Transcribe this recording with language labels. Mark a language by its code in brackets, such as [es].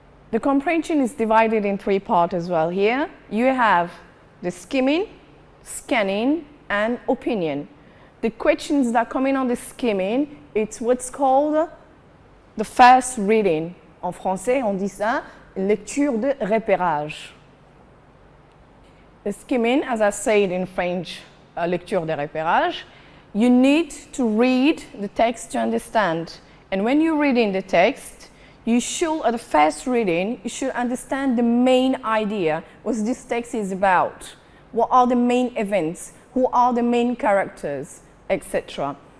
[en] The comprehension is divided in three parts as well here. You have the skimming, scanning, and opinion. The questions that come in on the skimming, it's what's called the first reading. [fr] En français, on dit ça, lecture de repérage. [en] The skimming, as I said in French, [fr] lecture de repérage, [en] you need to read the text to understand. And when you're reading the text, you should, at the first reading, you should understand the main idea, what this text is about, what are the main events, who are the main characters, etc.